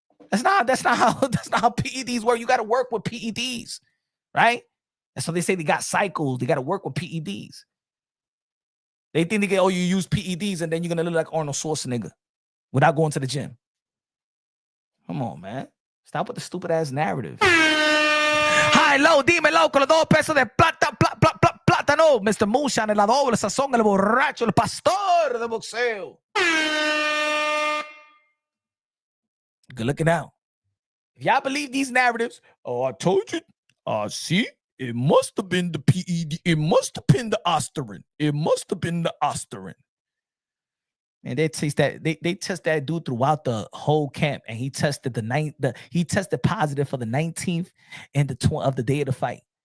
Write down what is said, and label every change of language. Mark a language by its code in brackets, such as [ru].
[en] That's not how PEDs work. You got to work with PEDs, right? That's why they say they got cycles. They got to work with PEDs. They think they get, you use PEDs and then you're gonna look like Arnold Schwarzenegger without going to the gym. Come on, man. Stop with the stupid ass narrative. [es] High, low, dímelo con los 2 pesos de plátano. Mr. Moonshine, el doble sazón, el borracho, el pastor de boxeo. [en] Good looking out. If y'all believe these narratives, I told you. See, it must have been the PED. It must have been the Osterin. It must have been the Osterin. And they test that dude throughout the whole camp, and he tested he tested positive for the 19th and the 20th of the day of the fight.